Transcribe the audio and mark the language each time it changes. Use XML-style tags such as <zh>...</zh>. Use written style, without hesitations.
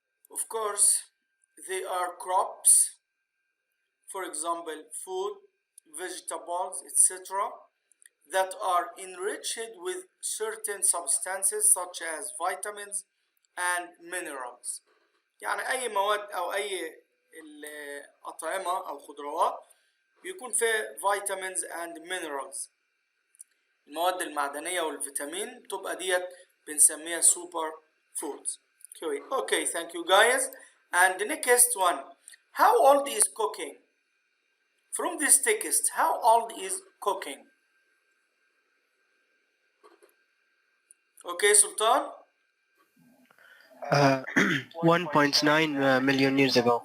<en>Of course, they are crops. For example, food, vegetables, etc., that are enriched with certain substances such as vitamins and minerals.</en> <ar>يعني أي مواد أو أي الأطعمة أو خضروات بيكون فيها vitamins and minerals. المواد المعدنية والفيتامين تبقى ديت بنسميها super foods.</ar> <en>Okay, thank you guys. And the next one, how old is cooking? From this text, how old is cooking? Okay, Sultan? 1.9 million years ago.</en>